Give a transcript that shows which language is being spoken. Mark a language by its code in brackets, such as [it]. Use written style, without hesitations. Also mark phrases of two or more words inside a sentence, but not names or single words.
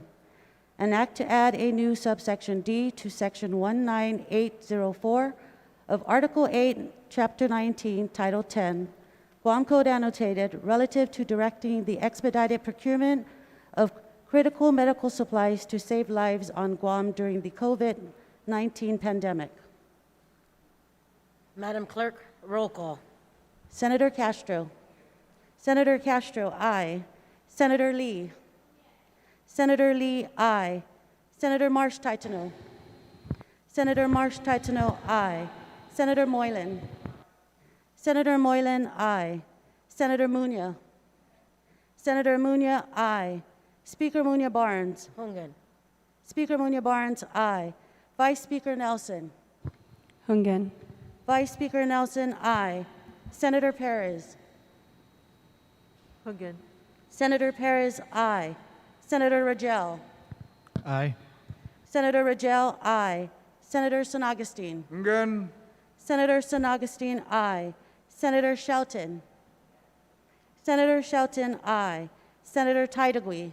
[en] An act to add a new subsection D to section 19804 of Article 8, Chapter 19, Title 10, Guam Code Annotated, relative to directing the expedited procurement of critical medical supplies to save lives on Guam during the COVID-19 pandemic. Madam Clerk, roll call. Senator Castro. Senator Castro, aye. Senator Lee. Senator Lee, aye. Senator Marsh Titano. Senator Marsh Titano, aye. Senator Moylan. Senator Moylan, aye. Senator Muñoz. Senator Muñoz, aye. Speaker Muñoz Barnes. Hungan. Speaker Muñoz Barnes, aye. Vice Speaker Nelson. Hungan. Vice Speaker Nelson, aye. Senator Perez. Hungan. Senator Perez, aye. Senator Rogel. Aye. Senator Rogel, aye. Senator San Agustin. Again. Senator San Agustin, aye. Senator Shelton. Senator Shelton, aye. Senator Taitagui.